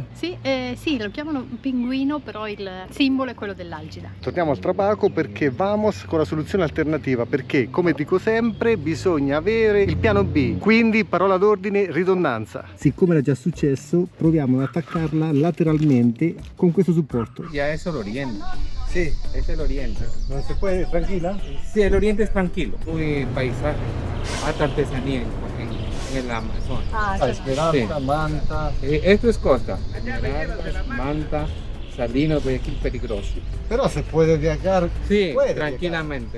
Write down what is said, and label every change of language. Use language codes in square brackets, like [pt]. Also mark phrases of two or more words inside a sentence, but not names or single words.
[it] Sì, sì, lo chiamano pinguino, però il simbolo è quello dell'algida. Torniamo al trabaco perché vamos con la soluzione alternativa, perché come dico sempre bisogna avere il piano B, quindi parola d'ordine ridondanza. Siccome era già successo, proviamo ad attaccarla lateralmente con questo supporto. [es] Ya eso el oriente. [it] Sì, [es] Es el oriente. [it] non si può, tranquilla? [es] Sí, el oriente es tranquilo. Muy paisaje. Hasta artesanía en el Amazonas. Ah, Esperanza, Sí. manta. Esto es costa. Esmeraldas, manta, salino, Guayaquil, peligroso. Però se puede viajar, Sí, puede tranquilamente.